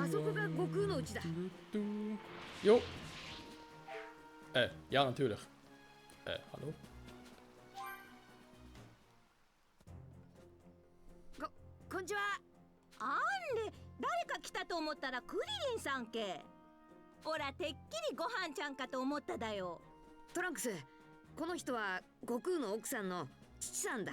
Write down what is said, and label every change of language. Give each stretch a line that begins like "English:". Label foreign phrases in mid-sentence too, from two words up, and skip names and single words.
Japanese: あそこが悟空の家だ。
German: Jo. Ja, natürlich. Hallo?
Japanese: こんにちは。あんれ誰か来たと思ったらクリリンさんけ。おらてっきりご飯ちゃんかと思っただよ。トランクス、この人は悟空の奥さんの父さんだ。